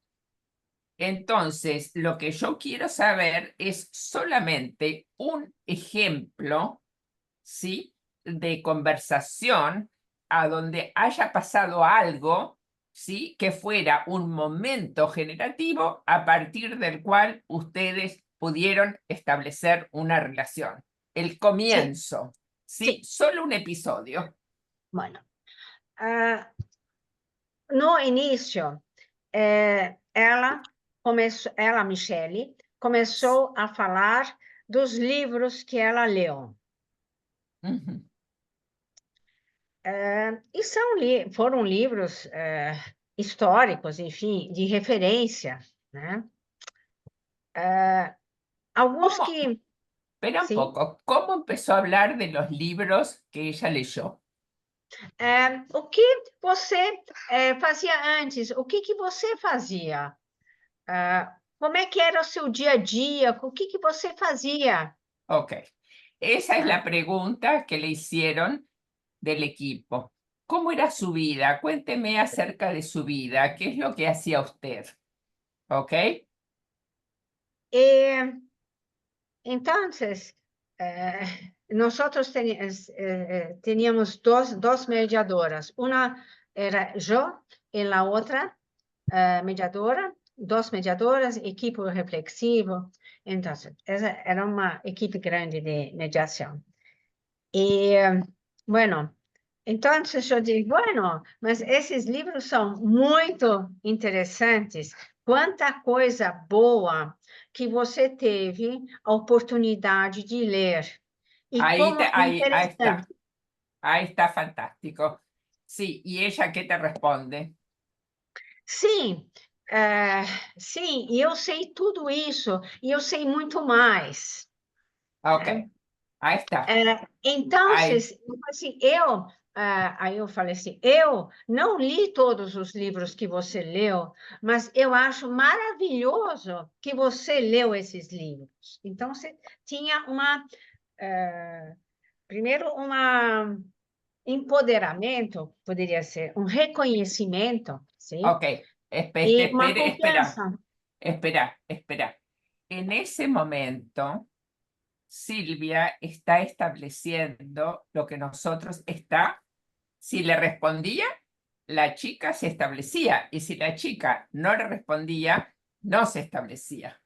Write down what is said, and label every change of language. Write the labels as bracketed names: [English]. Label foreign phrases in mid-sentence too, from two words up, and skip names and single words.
[Spanish] Entonces, lo que yo quiero saber es solamente un ejemplo, ¿sí?, de conversación a donde haya pasado algo, ¿sí?, que fuera un momento generativo a partir del cual ustedes pudieron establecer una relación. El comienzo, ¿sí? Sí. Solo un episodio. [Portuguese] Bueno, no início, ela, Michele, começou a falar dos livros que ela leu. Ujú. E foram livros históricos, enfim, de referência, né? Alguns [Spanish] ¿Cómo? [Portuguese] que... [Spanish] Espera un [Portuguese] Sim, [Spanish] poco, ¿cómo empezó a hablar de los libros que ella leyó? [Portuguese] O que você fazia antes? O que você fazia? Como é que era o seu dia a dia? O que você fazia? [Spanish] Ok. Esa es la pregunta que le hicieron del equipo. ¿Cómo era su vida? Cuénteme acerca de su vida. ¿Qué es lo que hacía usted? ¿Ok? Entonces, nosotros teníamos dos mediadoras. Una era yo y la otra mediadora, dos mediadoras, equipo reflexivo. Entonces, esa era una equipe grande de mediación. Y bueno, entonces yo digo, bueno, [Portuguese] mas esses livros são muito interessantes. Quanta coisa boa que você teve a oportunidade de ler. E [Spanish] Ahí, [Portuguese] como [Spanish] ahí está. [Portuguese] interessante. [Spanish] Ahí está fantástico. Sí, ¿y ella qué te responde? [Portuguese] Sim, sim, e eu sei tudo isso, e eu sei muito mais. [Spanish] Ok, [Portuguese] Né? [Spanish] ahí está. [Portuguese] Então, [Spanish] Ahí, [Portuguese] assim, aí eu falei assim, eu não li todos os livros que você leu, mas eu acho maravilhoso que você leu esses livros. Então, você tinha primeiro, empoderamento, poderia ser, um reconhecimento, sim? [Spanish] ok. [Portuguese] E uma [Spanish] Espera, [Portuguese] confiança. [Spanish] espera. En ese momento, Silvia está estableciendo lo que nosotros está. Si le respondía, la chica se establecía. Y si la chica no le respondía, no se establecía.